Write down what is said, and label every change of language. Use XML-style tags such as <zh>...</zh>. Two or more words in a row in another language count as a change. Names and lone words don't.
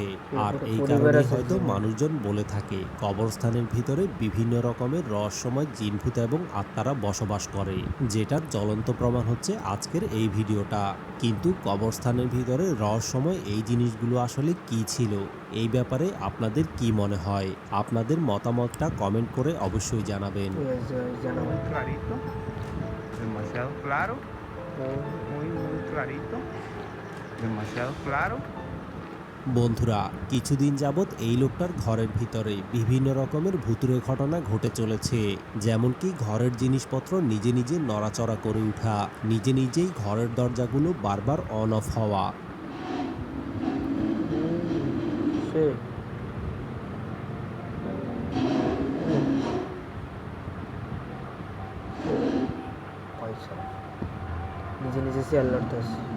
<bn>আর এই কারণে হয়তো মানুষজন বলে থাকে কবরস্থানের ভিতরে বিভিন্ন রকমের রহস্যময় জিনভূত এবং আত্মারা বসবাস করে, যেটার জ্বলন্ত প্রমাণ হচ্ছে আজকের এই ভিডিওটা। কিন্তু কবরস্থানের ভিতরে রহস্যময় এই জিনিসগুলো আসলে কি ছিল, এই ব্যাপারে আপনাদের কি মনে হয়? আপনাদের মতামতটা কমেন্ট করে অবশ্যই জানাবেন।</bn> <es>Muy clarito, demasiado claro, muy clarito, demasiado claro.</es> <bn>বন্ধুরা, কিছুদিন যাবৎ এই লোকটার ঘরের ভিতরে বিভিন্ন রকমের ভুতুড়ে ঘটনা ঘটে চলেছে, যেমন কি ঘরের জিনিসপত্র নিজে নিজে নড়াচড়া করে ওঠা, নিজে নিজেই ঘরের দরজাগুলো বারবার</bn> <en>on off</en> <bn>হওয়া। নিজে নিজে শেয়ার লড়তেছে।</bn>